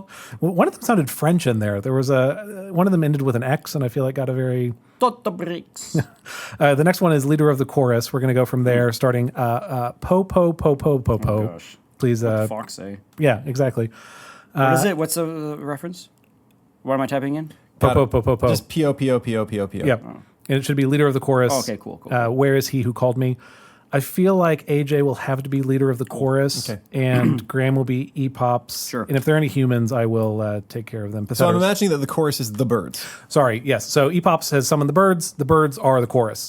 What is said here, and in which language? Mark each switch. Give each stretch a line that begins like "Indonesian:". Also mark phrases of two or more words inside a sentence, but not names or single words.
English: One of them sounded French in there. There was one of them ended with an X, and I feel like got a very. Totobrix. The next one is leader of the chorus. We're going to go from there, starting po po po po po po. gosh. Please. Fox say. Yeah, exactly. What is it? What's the reference? What am I typing in? Po po po po po. Just P-O-P-O-P-O-P-O-P-O. Yep. And it should be leader of the chorus. Oh, okay, cool. Where is he who called me? I feel like AJ will have to be leader of the chorus, Okay. and Graham will be Epops. Sure. And if there are any humans, I will take care of them. So I'm Pythagoras. imagining that the chorus is the birds. Sorry, yes. So Epops has summoned the birds. The birds are the chorus.